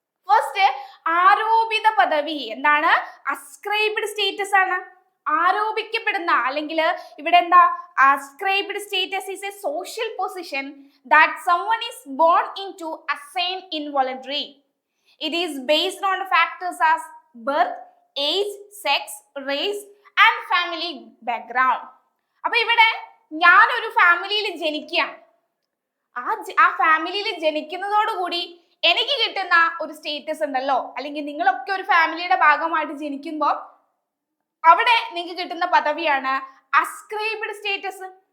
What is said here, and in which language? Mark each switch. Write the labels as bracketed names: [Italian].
[Malayalam] First, ആരോപിത പദവി എന്താണ്? Ascribed status ആണ്. ആരോപിക്കപ്പെടുന്ന അല്ലെങ്കിൽ ഇവിടെ എന്താ? [English] Ascribed status is a social position that someone is born into, assigned involuntarily. It is based on factors as birth, age, sex, race and family background. [Malayalam] അപ്പൊ ഇവിടെ ഞാൻ ഒരു ഫാമിലിയിൽ ജനിക്കുകയാണ്. ആ ഫാമിലിയിൽ ജനിക്കുന്നതോടുകൂടി എനിക്ക് കിട്ടുന്ന ഒരു സ്റ്റേറ്റസ് ഉണ്ടല്ലോ, അല്ലെങ്കിൽ നിങ്ങളൊക്കെ ഒരു ഫാമിലിയുടെ ഭാഗമായിട്ട് ജനിക്കുമ്പോൾ അവിടെ നിങ്ങൾക്ക് കിട്ടുന്ന പദവിയാണ് അസ്ക്രൈബ്ഡ് സ്റ്റേറ്റസ്.